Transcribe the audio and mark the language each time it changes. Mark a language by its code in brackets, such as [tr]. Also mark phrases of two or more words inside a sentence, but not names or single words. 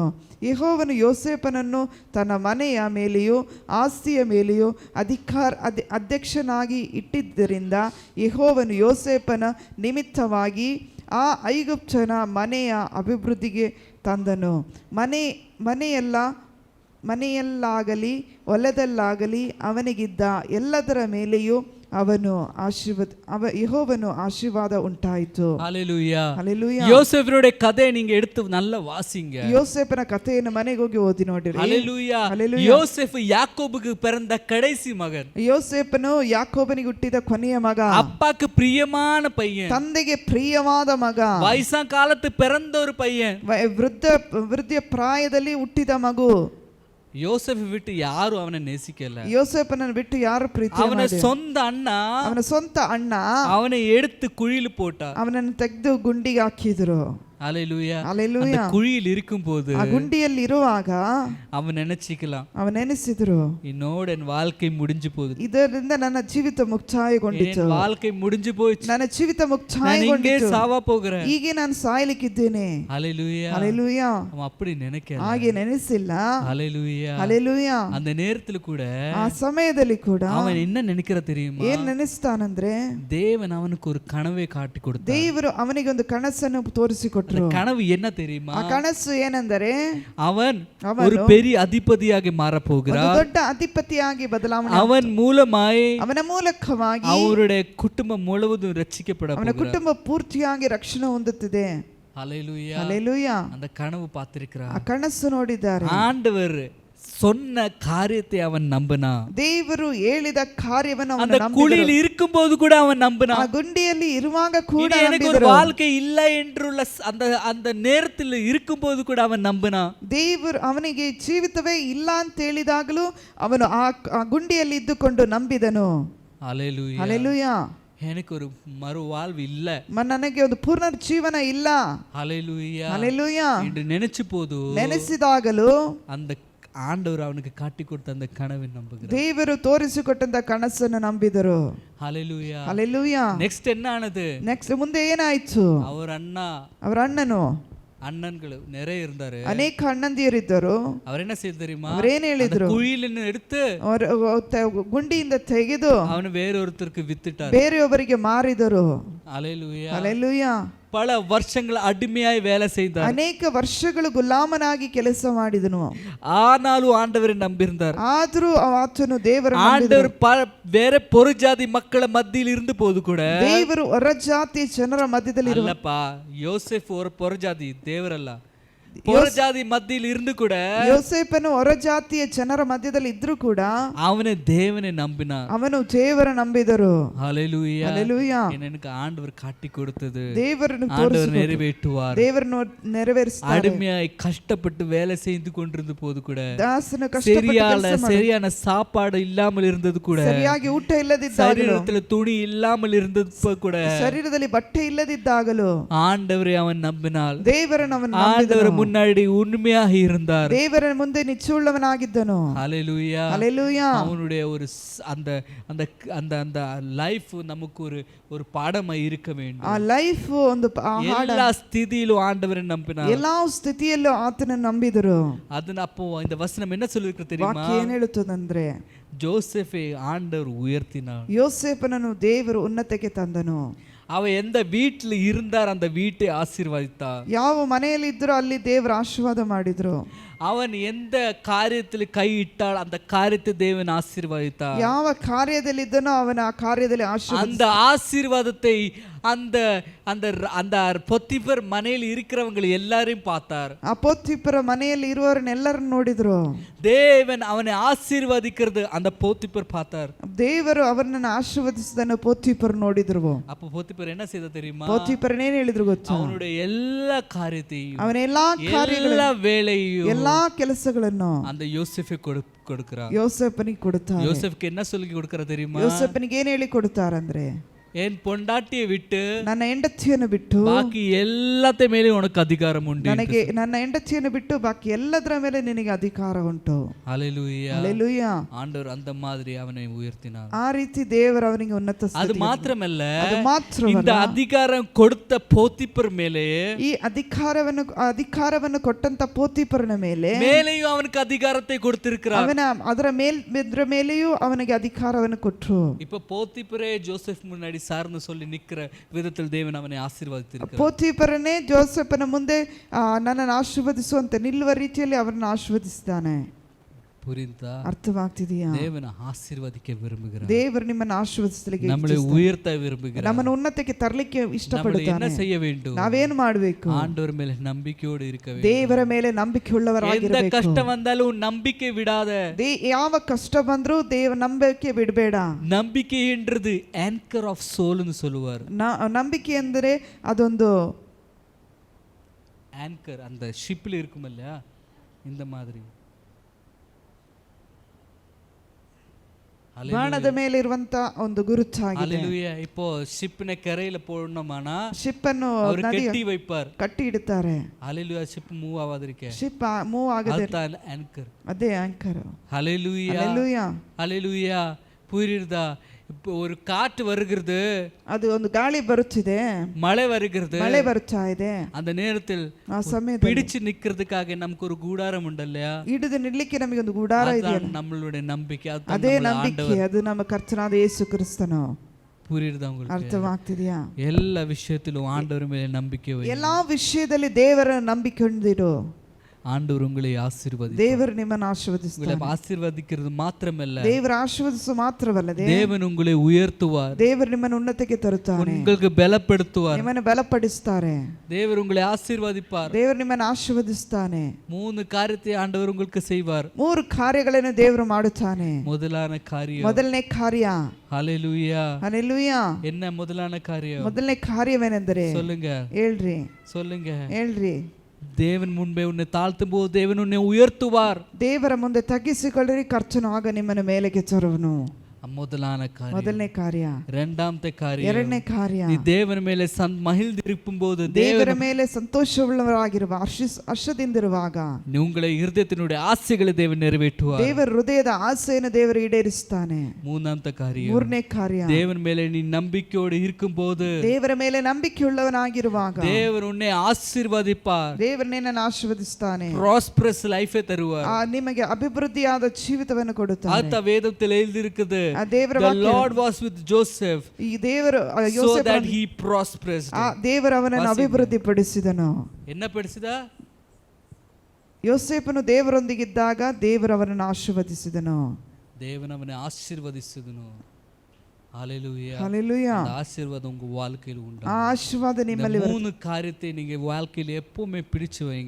[kn] ಯೆಹೋವನು ಯೋಸೇಫನನ್ನು ತನ್ನ ಮನೆಯ ಮೇಲೆಯೂ ಆಸ್ತಿಯ ಮೇಲೆಯೂ ಅಧ್ಯಕ್ಷನಾಗಿ ಇಟ್ಟಿದ್ದರಿಂದ ಯೆಹೋವನು ಯೋಸೇಫನ ನಿಮಿತ್ತವಾಗಿ ಆ ಐಗುಪ್ತನ ಮನೆಯ ಅಭಿವೃದ್ಧಿಗೆ ತಂದನು. ಮನೆಯಲ್ಲಾಗಲಿ ಹೊಲದಲ್ಲಾಗಲಿ ಅವನಿಗಿದ್ದ ಎಲ್ಲದರ ಮೇಲೆಯೂ ಯೆಹೋವನು ಆಶೀರ್ವಾದ ಉಂಟಾಯಿತು. [ta] ஹல்லேலூயா. [kn] ಹಲ್ಲೆಲೂಯಾ. [ta] யோசேஃபினுடைய கதையை நீங்க எடுத்து நல்லா வாசிங்க. [kn] ಯೋಸೇಫನ ಕಥೆಯನ್ನು ಮನೆಗೆ ಹೋಗಿ ಓದಿ ನೋಡಿರಿ. [ta] ஹல்லேலூயா. [kn] ಹಲ್ಲೆಲೂಯಾ. [ta] யோசேஃப் யாக்கோபுக்கு பிறந்த கடைசி மகன். [kn] ಯೋಸೇಫನು ಯಾಕೋಬನಿಗೆ ಹುಟ್ಟಿದ ಕೊನೆಯ ಮಗ. [ta] அப்பாக்கு பிரியமான பையன். [kn] ತಂದೆಗೆ ಪ್ರಿಯವಾದ ಮಗ. [ta] வயசா காலத்து பிறந்த ஒரு பையன். [kn] ವೃದ್ಧ ಪ್ರಾಯದಲ್ಲಿ ಹುಟ್ಟಿದ ಮಗು. [ta] யோசேஃப் விட்டு யாரும் அவனை நேசிக்கல. [kn] ಯೋಸೇಫನನ್ನು ಬಿಟ್ಟು ಯಾರು ಪ್ರೀತಿ [ta] அவன சொந்த அண்ணா, [kn] ಅವನ ಸ್ವಂತ ಅಣ್ಣ [ta] அவனை எடுத்து குழியில் போட்டா. [kn] ಅವನನ್ನು ತೆಗೆದು ಗುಂಡಿಗೆ ಹಾಕಿದ್ರು. [ta] ஹalleluya அந்த [kn] Hallelujah. [ta] குழியில் இருக்கும்போது [kn] ಆ ಗುಂಡಿಯಲ್ಲಿ ಇರುವಾಗ [ta] அவன் நினைச்சிக்கலாம் [kn] ಅವನೆನಿಸಿದ್ರು [ta] என்னோட என் வாழ்க்கை முடிஞ்சு போகுது, [kn] ಇದರಿಂದ ನನ್ನ ಜೀವಿತ ಮುಕ್ತಾಯಗೊಂಡಿತು, [ta] என் வாழ்க்கை முடிஞ்சு போயிடுச்சு, [kn] ನನ್ನ ಜೀವಿತ [ta] நான் இங்கே [kn] ಮುಕ್ತಾಯಗೊಂಡಿತು, [ta] சாவா போகிறேன். [kn] ಹೀಗೆ ನಾನು ಸಾಯಲಿಕ್ಕಿದ್ದೇನೆ. [ta] ஹalleluya [kn] ಹalleluya. [ta] அவன் அப்படி நினைக்கல. [kn] ಹಾಗೆ ನೆನೆಸಿಲ್ಲ. [ta] ஹalleluya [kn] ಹalleluya. [ta] அந்த நேரத்துல கூட [kn] ಆ ಸಮಯದಲ್ಲಿ ಕೂಡ [ta] அவன் என்ன நினைக்கிற தெரியுமா? [kn] ಏನ್ ನೆನೆಸ್ತಾನಂದ್ರೆ [ta] தேவன் அவனுக்கு ஒரு கனவை காட்டி கொடுத்தார். [kn] ದೇವರು ಅವನಿಗೆ ಒಂದು ಕನಸನ್ನು ತೋರಿಸಿಕೊಟ್ರು. [ta] அந்த கனவு என்ன தெரியுமா? [kn] ಆ ಕನಸು ಏನೆಂದರೆ [ta] அவன் ஒரு பெரிய அதிபதியாக மாற [kn] ಒಂದು [ta] போகிறார். [kn] ದೊಡ್ಡ ಅಧಿಪತಿಯಾಗಿ ಬದಲಾವಣೆ, [ta] அவன் மூலமாய் [kn] ಅವನ ಮೂಲಕವಾಗಿ [ta] அவருடைய குடும்பம் முழுவதும் ரட்சிக்கப்பட [kn] ಅವನ [ta] போகிறார். [kn] ಕುಟುಂಬ ಪೂರ್ತಿಯಾಗಿ ರಕ್ಷಣೆ ಹೊಂದುತ್ತಿದೆ. [ta] ஹalleluya [kn] ಹalleluya. [ta] அந்த கனவு பார்த்திருக்கிறார். [kn] ಆ ಕನಸು ನೋಡಿದ್ದಾರೆ. [ta] ஆண்டவர் சொன்ன காரியத்தை அவன் நம்பினா. [kn] ದೇವರು ಹೇಳಿದ ಕಾರ್ಯವನ್ನು [ta] அந்த [kn] ಅವನು [ta] குழியில் [kn] ನಂಬಿದನು. [ta] இருக்கும்போது கூட அவன் நம்பினா. [kn] ಆ ಗುಂಡಿಯಲ್ಲಿ ಇರುವಾಗ ಕೂಡ [ta] இனி எனக்கு ஒரு [kn] ನಂಬಿದರು. [ta] வாழ்க்கை இல்லை என்றுள்ள அந்த அந்த நேரத்தில் இருக்கும்போது கூட அவன் நம்பினா. [kn] ದೇವರು ಅವನಿಗೆ ಜೀವಿತವೇ ಇಲ್ಲ ಅಂತ ಹೇಳಿದಾಗಲೂ ಅವನು ಆ ಗುಂಡಿಯಲ್ಲಿ ಇದ್ದುಕೊಂಡು ನಂಬಿದನು. [ta] ஹalleluya [kn] ಹalleluya. [ta] எனக்கு ஒரு மறுவாழ்வு இல்ல, [kn] ನನಗೆ ಒಂದು ಪುನರ್ಜೀವನ ಇಲ್ಲ. [ta] ஹalleluya [kn] ಹalleluya. [ta] என்று நினைச்சு போது [kn] ನೆನೆಸಿದಾಗಲೂ [ta] அந்த ஆண்டவர் அவனுக்கு காட்டி கொடுத்த அந்த கனவை நம்புகிறார். [kn] ದೇವರು ತೋರಿಸಿಕೊಟ್ಟಂತ ಕನಸನ್ನು ನಂಬಿದರು. [ta] ஹalleluya [kn] ಹalleluya. [ta] நெக்ஸ்ட் என்ன ஆனது? [kn] ನೆಕ್ಸ್ಟ್ ಮುಂದೆ ಏನಾಯ್ತು? [ta] அவர் அண்ணா [kn] ಅವರ ಅಣ್ಣನು, [ta] அண்ணன்கள் நிறைய இருந்தாரு. [kn] ಅನೇಕ ಅಣ್ಣಂದಿಯರಿದ್ದರು. [ta] அவர் என்ன செய்ய தெரியுமா? [kn] ಅವರೇನ್ ಹೇಳಿದ್ರು? [ta] குழியில எடுத்து [kn] ಗುಂಡಿಯಿಂದ ತೆಗೆದು [ta] அவனை வேறொருத்தருக்கு வித்துட்டார். [kn] ಬೇರೆಯವರಿಗೆ ಮಾರಿದರು. [ta] ஹalleluya [kn] ಹalleluya. [ta] பல வருஷங்கள் அடிமையாய் வேலை செய்தார். [kn] ಅನೇಕ ವರ್ಷಗಳು ಗುಲಾಮನಾಗಿ ಕೆಲಸ ಮಾಡಿದನು. [ta] ஆனாலும் ஆண்டவரை நம்பியிருந்தார். [kn] ಆದರೂ ಆತನು ದೇವರ [ta] ஆண்டவர் வேற பொறுஜாதி மக்கಳ மத்தியில் இருந்து போது கூட [kn] ದೇವರು ಹೊರಜಾತಿ ಜನರ ಮಧ್ಯದಲ್ಲಿ [ta] இல்லப்பா, யோசேப் ஒரு பொறுஜாதி தேவரல்ல, பொறுஜாதி மத்தியில் இருந்து கூட [kn] ಯೋಸೇಫನು ಹೊರಜಾತಿಯ ಜನರ ಮಧ್ಯದಲ್ಲಿ ಇದ್ರೂ ಕೂಡ [ta] அவனை தேவனை நம்பினான். [kn] ಅವನು ದೇವರ ನಂಬಿದರು. [ta] ஹalleluya [kn] ಹalleluya. [ta] எனக்கு ஆண்டவர் காட்டி கொடுத்தது [kn] ದೇವರನ್ನು [ta] ஆண்டவர் நிறைவேற்றுவார். [kn] ದೇವರನ್ನು ನೆರವೇರಿಸ್ತಾರೆ. [ta] அடிமையாய் கஷ்டப்பட்டு வேலை செய்து கொண்டிருந்த போது கூட, [kn] ದಾಸನು ಕಷ್ಟಪಟ್ಟು [ta] சரியான சாப்பாடு இல்லாமல் இருந்தது கூட, [kn] ಸರಿಯಾಗಿ ಊಟ ಇಲ್ಲದಿದ್ದಾಗಲೂ, [ta] சரீரத்துல துணி இல்லாமல் இருந்தது கூட, [kn] ಶರೀರದಲ್ಲಿ ಬಟ್ಟೆ ಇಲ್ಲದಿದ್ದಾಗಲೂ [ta] ஆண்டவரை அவன் நம்பினாள். [kn] ದೇವರನ್ನು ಅವನು [ta] ஆண்டவர் முன்னாடி உண்மையாக இருந்தார். [kn] ದೇವರ ಮುಂದೆ ನಿಚ್ಚುಳ್ಳವನಾಗಿದ್ದನು. [ta] ஹalleluya [kn] ಹalleluya. [ta] அவனுடைய ஒரு அந்த அந்த அந்த அந்த லைஃப் நமக்கு ஒரு ஒரு பாடமாய் இருக்க வேண்டும். [kn] ಆ ಲೈಫ್ ಒಂದು [ta] எல்லா ஸ்திதியிலும் ஆண்டவரை நம்பினார். [kn] ಎಲ್ಲಾ ಸ್ಥಿತಿಯಲ್ಲೂ ಆತನನ್ನು ನಂಬಿದರು. [ta] ಅದನ್ನ அப்போ இந்த வசனம் என்ன சொல்லிருக்கு தெரியுமா? [kn] ವಾಕ್ಯ ಏನ್ ಹೇಳುತ್ತದಂದ್ರೆ, [ta] ஜோசேஃபை ஆண்டவர் உயர்த்தினார். [kn] ಯೋಸೇಫನನ್ನು ದೇವರು ಉನ್ನತಕ್ಕೆ ತಂದನು. [ta] அவன் எந்த வீட்டில் இருந்தார் அந்த வீட்டை ஆசீர்வதித்தார். [kn] ಯಾವ ಮನೆಯಲ್ಲಿ ಇದ್ರೋ ಅಲ್ಲಿ ದೇವರು ಆಶೀರ್ವಾದ ಮಾಡಿದ್ರು. [ta] அவன் எந்த காரியத்தில் கை இட்டால் அந்த காரியத்தை தேவன் ஆசீர்வதித்தார். [kn] ಯಾವ ಕಾರ್ಯದಲ್ಲಿದ್ದನೋ ಅವನ ಆ ಕಾರ್ಯದಲ್ಲಿ [ta] அந்த ஆசீர்வாதத்தை அந்த அந்த அந்த பொத்திபர் மனையில் இருக்கிறவங்க எல்லாரையும் பார்த்தார். [kn] ಆ ಪೋತಿಫರ ಮನೆಯಲ್ಲಿ ಇರುವವರನ್ನೆಲ್ಲರನ್ನು ನೋಡಿದ್ರು. [ta] தேவன் அவனை ஆசீர்வதிக்கிறது அந்த போத்திபர் பார்த்தார். [kn] ದೇವರು ಅವರನ್ನು ಆಶೀರ್ವದಿಸಿದನ್ನು ಪೋತಿಫರ್ ನೋಡಿದ್ರು. [ta] அப்போ போத்திபர் என்ன செய்த தெரியுமா? [kn] ಪೋತಿಫರ್ ಏನ್ ಹೇಳಿದ್ರು ಗೊತ್ತಾ? [ta] அவனுடைய எல்லா காரியத்தையும், [kn] ಅವನ ಎಲ್ಲಾ [ta] எல்லா வேலையும், [kn] ಎಲ್ಲಾ ಕೆಲಸಗಳನ್ನು [ta] அந்த யோசேஃபை கொடுக்கிறார். [kn] ಯೋಸೇಫನಿಗೆ ಕೊಡುತ್ತಾರೆ. [ta] யோசேஃப்க்கு என்ன சொல்லி கொடுக்கிற தெரியுமா? [kn] ಯೋಸೇಫನಿಗೆ ಏನ್ ಹೇಳಿ ಕೊಡುತ್ತಾರಂದ್ರೆ, [ta] என் பொண்டாட்டியை விட்டு [kn] ನನ್ನ ಹೆಂಡತಿಯನ್ನು ಬಿಟ್ಟು [ta] பாக்கி எல்லாத்த மேலே உனக்கு அதிகாரம் உண்டு. [kn] ನನಗೆ ನನ್ನ ಹೆಂಡತಿಯನ್ನು ಬಿಟ್ಟು ಬಾಕಿ ಎಲ್ಲದರ ಮೇಲೆ ನಿನಗೆ ಅಧಿಕಾರ ಉಂಟು. [ta] ஹalleluya. [kn] ಹalleluya. [ta] ஆண்டவர் அந்த மாதிரி அவனை உயர்த்தினார். [kn] ಆ ರೀತಿ ದೇವರು ಅವನಿಗೆ ಉನ್ನತ [ta] அது [kn] ಸ್ಥಿತಿಗೆ [ta] மாத்திரமல்ல, [kn] ಅದು ಮಾತ್ರವಲ್ಲ, [ta] இந்த அதிகாரம் கொடுத்த போத்திபர் மேலே [kn] ಈ ಅಧಿಕಾರವನ್ನು ಕೊಟ್ಟಂತ ಪೋತಿಫರನ ಮೇಲೆ [ta] மேலேயும் அவனுக்கு அதிகாரத்தை கொடுத்திருக்கிறார். [kn] ಅದರ ಮೇಲೆಯೂ ಅವನಿಗೆ ಅಧಿಕಾರವನ್ನು ಕೊಟ್ಟರು. [ta] இப்ப போத்திபரே ஜோசப் முன்னாடி சார்ந்து சொல்லி நிக்கிற விதத்தில் தேவன் அவனை ஆசீர்வதித்திருக்கிறார். [kn] ಪೋತಿಫರನೇ ಜೋಸೆಫನ ಮುಂದೆ ನನ್ನನ್ನು ಆಶೀರ್ವದಿಸುವಂತೆ ನಿಲ್ಲುವ ರೀತಿಯಲ್ಲಿ ಅವರನ್ನು ಆಶೀರ್ವದಿಸಿದ್ದಾನೆ. [ta] புரிந்தா? [kn] ಅರ್ಥವಾಗ್ತಿದೆಯಾ? [ta] தேவனை ஆசீர்வதிக்க விரும்புகிறார். [kn] ದೇವರು ನಿಮ್ಮನ್ನು ಆಶೀರ್ವದಿಸಲಿಕ್ಕೆ, [ta] நம்மளை உயர்த்த விரும்புகிறார். [kn] ನಮ್ಮನ್ನು ಉನ್ನತಕ್ಕೆ ತರಲಿಕ್ಕೆ [ta] நம்ம [kn] ಇಷ್ಟಪಡುತ್ತಾನೆ. [ta] என்ன செய்ய வேண்டும்? [kn] ನಾವೇನು ಮಾಡಬೇಕು? [ta] ஆண்டவர் மேல நம்பிக்கையோடு இருக்க வேண்டும். [kn] ದೇವರ ಮೇಲೆ ನಂಬಿಕೆಯುಳ್ಳವರಾಗಿರಬೇಕು. [ta] எந்த கஷ்டம் வந்தாலும் நம்பிக்கை விடாத. [kn] ಯಾವ ಕಷ್ಟ ಬಂದರೂ ನಂಬಿಕೆ ಬಿಡಬೇಡ. [ta] நம்பிக்கை என்றது [en] anchor of soul [ta] ன்னு சொல்லுவார். [kn] ನಂಬಿಕೆ ಅಂದರೆ ಅದೊಂದು [ta] ஆங்கர், அந்த ஷிப்ல இருக்கும் இல்லையா, இந்த மாதிரி. [kn] ಬಾಣದ ಮೇಲೆ ಇರುವಂತ ಒಂದು ಗುರುತಾಗಿದೆ. [ta] ஹalleluya. இப்போ ஷிப்னை கரையில போடணுமானா [kn] ಶಿಪ್ ಅನ್ನು [ta] அவர் கட்டி வைப்பார். [kn] ಕಟ್ಟಿ ಇಡುತ್ತಾರೆ. [ta] ஹalleluya. [en] ship move [ta] ஆகாதிருக்க. [en] ship move [kn] ಆಗದೆ [ta] அதுதான் ஆங்கர். [kn] ಅದೇ ಆಂಕರ್. [ta] ஹalleluya. [kn] ಹalleluya. [ta] ஹalleluya. புரியுதா? இப்போ ஒரு காற்று வருகிறது, [kn] ಅದು ಒಂದು ಗಾಳಿ ಬರುತ್ತಿದೆ, [ta] மழை வருகிறது, [kn] ಮಳೆ ಬರ್ತಾ ಇದೆ. [ta] அந்த நேரத்தில் [kn] ಆ ಸಮಯದಲ್ಲಿ [ta] பிடிச்சு நிக்கிறதுக்காக நமக்கு ஒரு கூடாரம் உண்டு இல்லையா? [kn] ಹಿಡಿದು ನಿಲ್ಲಕ್ಕೆ ನಮಗೆ ಒಂದು ಗುಡಾರ ಇದೆ. [ta] அதான் நம்மளுடைய நம்பிக்கை. [kn] ಅದೇ ನಂಬಿಕೆ, ಅದು ನಮ್ಮ ಕರ್ತನಾದ ಯೇಸು ಕ್ರಿಸ್ತನು. [ta] புரியுதா உங்களுக்கு? [kn] ಅರ್ಥವಾಗ್ತಿದೆಯಾ? [ta] எல்லா விஷயத்திலும் ஆண்டவர் மேல நம்பிக்கை வை. [kn] ಎಲ್ಲಾ ವಿಷಯದಲ್ಲಿ ದೇವರ ನಂಬಿಕೆ ಹೊಂದಿರು. [ta] ஆண்டவர் உங்களை ஆசீர்வதிப்பார். [kn] ದೇವರು ನಿಮ್ಮನ್ನು ಆಶೀರ್ವದಿಸ್ತಾನೆ. [ta] உங்களை ஆசீர்வதிக்கிறது மாத்திரமல்ல, [kn] ದೇವರು ಆಶೀರ್ವದಿಸು ಮಾತ್ರವಲ್ಲದೆ [ta] தேவன் உங்களை உயர்த்துவார். [kn] ದೇವರು ನಿಮ್ಮನ್ನು ಉನ್ನತಕ್ಕೆ ತರುತ್ತಾನೆ. [ta] உங்களுக்கு பலப்படுத்துவார். [kn] ನಿಮ್ಮನ್ನು ಬಲಪಡಿಸುತ್ತಾರೆ. [ta] தேவர் உங்களை ஆசீர்வதிப்பார். [kn] ದೇವರು ನಿಮ್ಮನ್ನು ಆಶೀರ್ವದಿಸ್ತಾನೆ. [ta] 3 காரியத்தை ஆண்டவர் உங்களுக்கு செய்வார். [kn] 3 ಕಾರ್ಯಗಳನ್ನು ದೇವರು ಮಾಡುತ್ತಾನೆ. [ta] முதலான காரியம், [kn] ಮೊದಲನೇ ಕಾರ್ಯ. [ta] ஹalleluya. [kn] ಹalleluya. [ta] என்ன முதலான காரியம்? [kn] ಮೊದಲನೇ ಕಾರ್ಯವೇನೆಂದರೆ [ta] சொல்லுங்க, [kn] ಹೇಳ್ರಿ, [ta] சொல்லுங்க. [kn] ಹೇಳ್ರಿ. [ta] தேவன் முன்பே உன்னை தாழ்த்தும் போது தேவன் உன்னை உயர்த்துவார். [kn] ದೇವರ ಮುಂದೆ ತಗ್ಗಿಸಿಕೊಳ್ಳಿರಿ, ಕರ್ತನು ಆಗ ನಿಮ್ಮನ್ನು ಮೇಲೆಗೆ ತರುವನು. [ta] முதலான காரியம். [kn] ಮೊದಲನೇ ಕಾರ್ಯ. [ta] இரண்டாவது காரியம், [kn] ಎರಡನೇ ಕಾರ್ಯ. [ta] நீ தேவன் மேலே மகிழ்ந்திருக்கும் போது, [kn] ದೇವರ ಮೇಲೆ ಸಂತೋಷವುಳ್ಳವರಾಗಿರುವ ಹರ್ಷದಿಂದಿರುವಾಗ [ta] உங்களை இருதயத்தினுடைய ஆசைகளை தேவன் நிறைவேற்றுவார். [kn] ದೇವರ ಹೃದಯದ ಆಸೆಯನ್ನು ದೇವರು ಈಡೇರಿಸುತ್ತಾನೆ. [ta] மூணாவது காரியம், [kn] ಮೂರನೇ ಕಾರ್ಯ. [ta] தேவன் மேலே நீ நம்பிக்கையோடு இருக்கும்போது, [kn] ದೇವರ ಮೇಲೆ ನಂಬಿಕೆಯುಳ್ಳವನಾಗಿರುವಾಗ [ta] தேவன் உன்னை ஆசீர்வதிப்பார். [kn] ದೇವರು ನಿನ್ನನ್ನು ಆಶೀರ್ವದಿಸುತ್ತಾನೆ. [en] prosperous life ತರುவார். [kn] ನಿಮಗೆ ಅಭಿವೃದ್ಧಿಯಾದ ಜೀವಿತವನ್ನು ಕೊಡುತ್ತಾನೆ. ಆತ ವೇದದಲ್ಲಿ எழுதியிருக்குது, ಆ ದೇವರ [en] the Lord was with Joseph [kn] ಈ ದೇವರು [en] so that he prospered. [kn] ಆ ದೇವರು ಅವನನ್ನು ಅಭಿವೃದ್ಧಿಪಡಿಸಿದನು. [ta] என்ன படிಸಿದ? [kn] ಯೋಸೇಫನು ದೇವರೊಂದಿಗಿದ್ದಾಗ ದೇವರು ಅವನನ್ನು ಆಶೀರ್ವದಿಸಿದನು. [ta] தேவன் அவனை ஆசீர்வதிச்சதனோ. ஹalleluya. ஹalleluya. அந்த ஆசீர்வாதம் உங்க வாழ்க்கையில் உண்டு. [kn] ಆ ಆಶೀರ್ವಾದ ನಿಮ್ಮಲ್ಲಿ [ta] 3 காரியத்தை நீங்க வாழ்க்கையில் எப்பவுமே பிடிச்சு வைங்க.